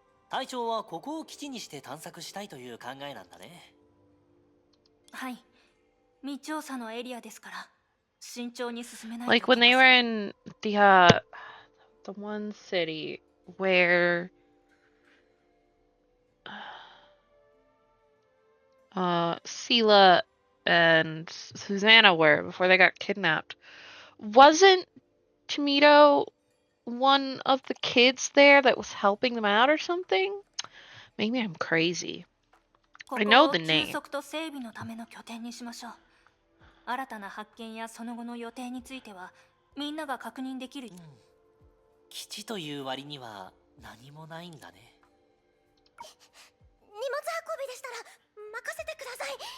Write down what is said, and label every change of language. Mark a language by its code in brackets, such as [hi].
[ja] 隊長はここを基地にして探索したいという考えなんだね。はい。未調査のエリアですから慎重に進めないと。 [en] Like when they were in the one city where Sela and Susanna were before they got kidnapped. Wasn't Tomato one of the kids there that was helping them out or something? Maybe I'm crazy. I know the name. [ja] 休息と整備のための拠点にしましょう。新たな発見やその後の予定についてはみんなが確認できる。基地という割には何もないんだね。荷物運びでしたら任せてください。